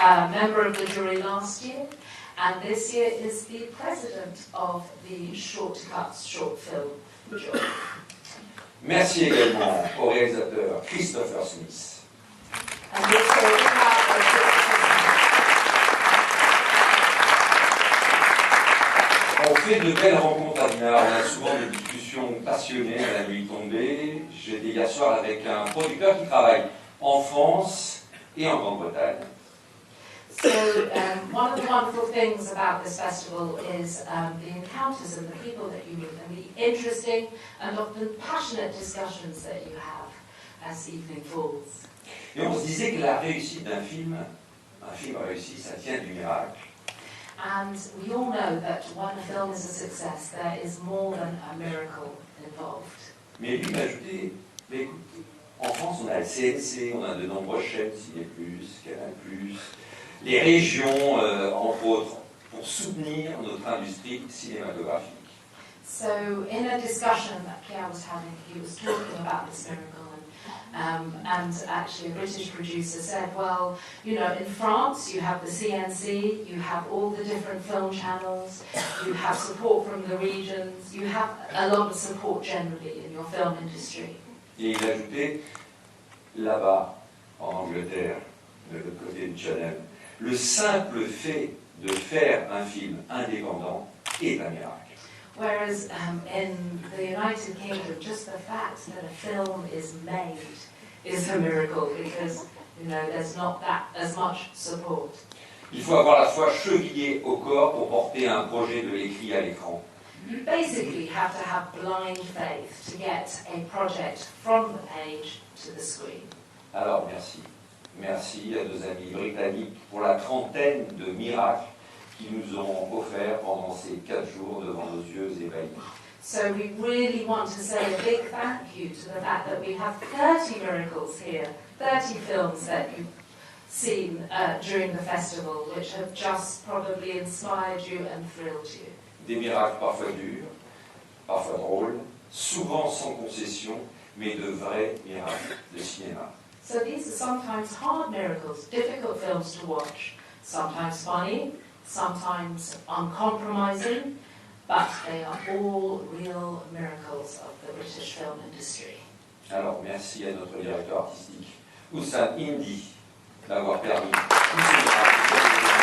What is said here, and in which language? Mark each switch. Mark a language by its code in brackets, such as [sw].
[en] Member of the jury last year, and this year is the president of the Shortcuts short film jury. [fr] Merci également au réalisateur Christopher Smith. On fait de belles rencontres à Dinard, on a souvent des discussions passionnées à la nuit tombée. J'étais hier soir avec un producteur qui travaille en France et en Grande-Bretagne. [en] So one of the wonderful things about this festival is the encounters and the people that you meet and the interesting and often passionate discussions that you have as the evening falls. [fr] Et on se disait que la réussite d'un film réussi, ça tient du miracle. [en] And we all know that when a film is a success, there is more than a miracle involved. [fr] Mais lui m'a ajouté, mais écoute, en France on a le CNC, on a de nombreuses chaînes, Ciné+, Canal+, les régions, entre autres, pour soutenir notre industrie cinématographique. [en] So, in a discussion that Pierre was having, he was talking about this miracle, and actually a British producer said, well, you know, in France you have the CNC, you have all the different film channels, you have support from the regions, you have a lot of support generally in your film industry. [fr] Et il ajoutait, là-bas, en Angleterre, de l'autre côté du Channel, le simple fait de faire un film indépendant est un miracle. [en] Whereas in the United Kingdom, just the fact that a film is made is a miracle because, you know, there's not that as much support. [fr] Il faut avoir la foi chevillée au corps pour porter un projet de l'écrit à l'écran. [en] You basically have to have blind faith to get a project from the page to the screen. [fr] Alors merci. Merci à nos amis britanniques pour la trentaine de miracles qu'ils nous ont offerts pendant ces 4 jours devant nos yeux ébahis. [en] So we really want to say a big thank you to the fact that we have 30 miracles here, 30 films that you've seen during the festival, which have just probably inspired you and thrilled you. [fr] Des miracles parfois durs, parfois drôles, souvent sans concession, mais de vrais miracles de cinéma. [en] So these are sometimes hard miracles, difficult films to watch, sometimes funny, sometimes uncompromising, but they are all real miracles of the British film industry. [fr] Alors, merci à notre directeur artistique, Oussam Indy, d'avoir permis tous ces miracles.